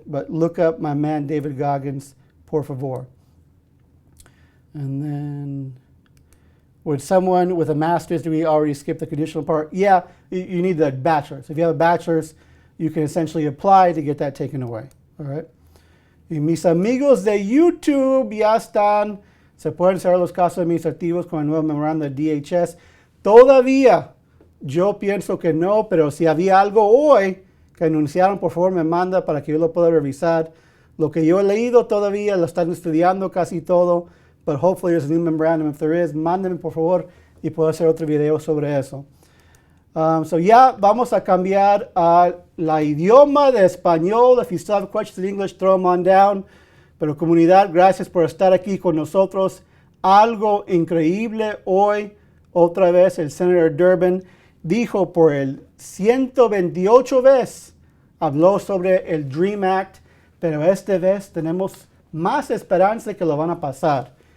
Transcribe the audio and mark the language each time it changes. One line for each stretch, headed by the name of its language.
English: But look up my man David Goggins,
Spanish: por favor.
English: And then, would someone with a master's degree already skip the conditional part? Yeah, you need the bachelor's. If you have a bachelor's, you can essentially apply to get that taken away, all right?
Spanish: Y mis amigos de YouTube ya están, se pueden cerrar los casos administrativos con el nuevo memorando de DHS. Todavía, yo pienso que no, pero si había algo hoy que anunciaron, por favor me manda para que yo lo pueda revisar. Lo que yo he leído todavía, lo están estudiando casi todo,
English: but hopefully there's a new memorandum. If there is,
Spanish: mándenme por favor y puedo hacer otro video sobre eso. So ya vamos a cambiar a la idioma de español.
English: If you still have questions in English, throw them on down.
Spanish: Pero comunidad, gracias por estar aquí con nosotros. Algo increíble hoy. Otra vez el Senator Durbin dijo por el 128 vez, habló sobre el DREAM Act, pero esta vez tenemos más esperanza de que lo van a pasar.